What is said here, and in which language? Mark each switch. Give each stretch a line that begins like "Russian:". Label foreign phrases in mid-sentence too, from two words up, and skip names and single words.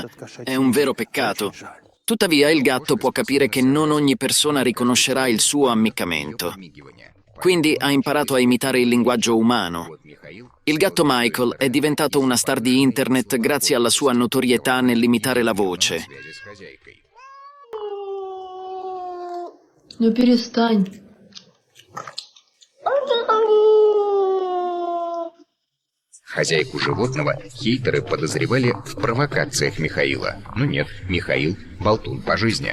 Italian: È un vero peccato. Tuttavia, il gatto può capire che non ogni persona riconoscerà il suo ammiccamento. Quindi ha imparato a imitare il linguaggio umano. Il gatto Michael è diventato una star di internet grazie alla sua notorietà nell'imitare la voce.
Russian: Ну перестань. Хозяйку животного хейтеры подозревали в провокациях Михаила. Но нет, Михаил – болтун по жизни.